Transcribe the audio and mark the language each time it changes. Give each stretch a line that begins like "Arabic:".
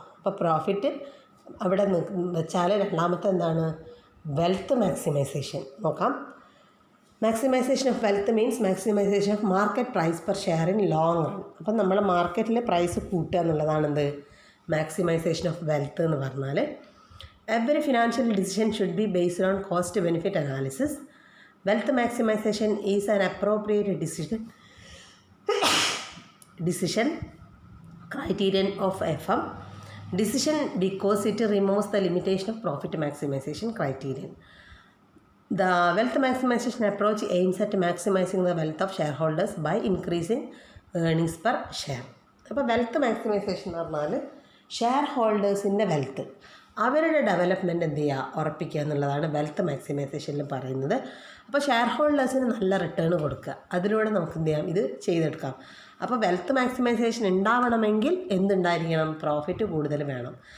Malayalam: അപ്പോൾ പ്രോഫിറ്റ് അവിടെ വെച്ചാൽ രണ്ടാമത്തെ എന്താണ്, വെൽത്ത് മാക്സിമൈസേഷൻ. നോക്കാം.
English: Maximization of wealth means maximization of market price per share in long run.
Malayalam: അപ്പം നമ്മൾ മാർക്കറ്റിൽ പ്രൈസ് കൂട്ടുക എന്നുള്ളതാണ് എന്ത്, മാക്സിമൈസേഷൻ ഓഫ് വെൽത്ത് എന്ന് പറഞ്ഞാൽ.
English: Every financial decision should be based on cost benefit analysis. Wealth maximization is an appropriate decision criterion of FM decision because it removes the limitation of profit maximization criterion. The wealth maximization approach aims at maximizing the wealth of shareholders by increasing earnings per share.
Malayalam: അപ്പോൾ wealth maximisation എന്ന് പറഞ്ഞാൽ share ഹോൾഡേഴ്സിൻ്റെ wealth, അവരുടെ development എന്ത് ചെയ്യുക, ഉറപ്പിക്കുക എന്നുള്ളതാണ് wealth മാക്സിമൈസേഷനിൽ പറയുന്നത്. അപ്പോൾ ഷെയർ ഹോൾഡേഴ്സിന് നല്ല റിട്ടേൺ കൊടുക്കുക, അതിലൂടെ നമുക്ക് എന്ത് ചെയ്യാം, ഇത് ചെയ്തെടുക്കാം. അപ്പോൾ വെൽത്ത് മാക്സിമൈസേഷൻ ഉണ്ടാവണമെങ്കിൽ എന്തുണ്ടായിരിക്കണം, പ്രോഫിറ്റ് കൂടുതൽ വേണം.